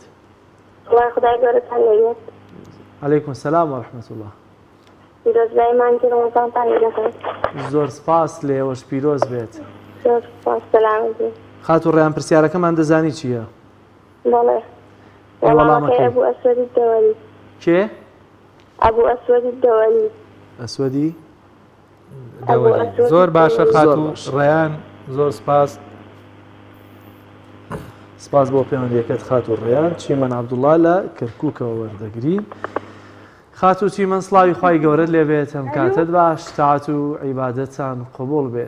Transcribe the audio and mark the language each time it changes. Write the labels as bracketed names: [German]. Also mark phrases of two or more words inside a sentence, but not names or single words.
[Central Kurdish] وڵای خودای گەورەتان لەوێت. [Arabic] عەلەیکم سەلام وەرەحمەتوڵڵاه. [Central Kurdish] پیرۆزبایمان ڕەمەزانتان لێ دەکەن. زۆر سپاس لێوەش پیرۆز بێت. زۆر سپاس. سەلامت بێت. خات و ڕێیان پرسیارەکەمان دەزانی چییە؟ بەڵێ. وەڵامەکەی أبو أسود الدولي کێ؟ أبو أسود الدولي ئەسوەدی زۆر باشە خاتوو ڕێیان زۆر سپاس سپاس بۆ پەیوەندیەکەت خاتوو ڕێیان چیمەن عەبدوڵڵا لە کەرکووکەوە وەردەگرین خاتوو چیمەن سڵاوی خوای گەورەت لێ بێت ئەم کاتت باش تاعات و عیبادەتتان قبوڵ بێت